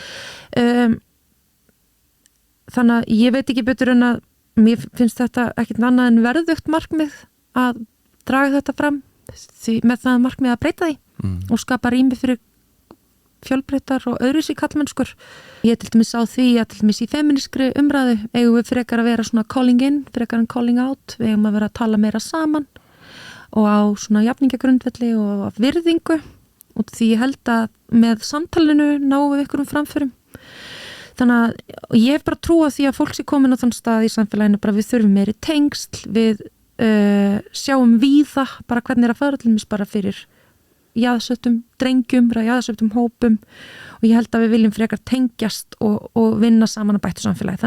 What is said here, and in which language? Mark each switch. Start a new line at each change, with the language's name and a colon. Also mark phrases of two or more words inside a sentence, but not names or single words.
Icelandic: Þannig að ég veit ekki betur en að mér finnst þetta ekkert annað en verðugt markmið að draga þetta fram því með það markmið að breyta því og skapa rými fyrir fjölbreyttar og öðruvísi karlmennskur. Ég til dæmis á því að til dæmis í feministkri umræðu eigum við frekar að vera svona
English: calling in,
Icelandic: frekar en
English: calling out,
Icelandic: við eigum að vera að tala meira saman og á svona jafningagrundvelli og af virðingu og því ég held að með samtalinu náum við ykkur framförum. Þannig að ég hef bara trú á því að fólk sé komin á þann stað í samfélaginu bara við þurfum meiri tengsl, við sjáum víða bara hvernig að fara til dæmis bara fyrir jaðsöptum drengjum, jaðsöptum hópum og ég held að við viljum frekar tengjast og vinna saman að bættu samfélagi.